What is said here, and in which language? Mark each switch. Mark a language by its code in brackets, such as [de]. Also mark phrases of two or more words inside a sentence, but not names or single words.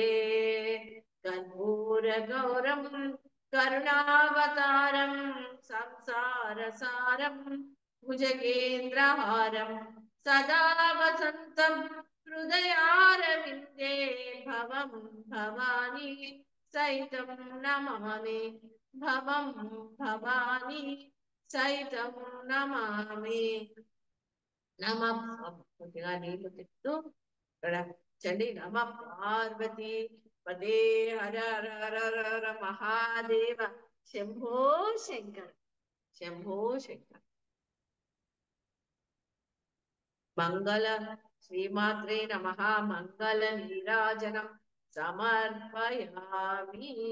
[sa] कर्पूर गौरम करुणावतारम संसार सारम भुजगेन्द्रहारम सदा वसंतम हृदयारविंदे भवं भवानी सहितं नमामि। भवं भवानी सहितं नमामि। [te] नमः కొద్దిగా నీళ్లు తిప్పుతూ ఇక్కడ చండి నమ పార్వతి పదే హర హర హర హర హర మహాదేవ శంభో శంకర శంభో శంకర. [sa] మంగళ శ్రీమాత్రే నమః మంగళ నీరాజనం సమర్పయామి.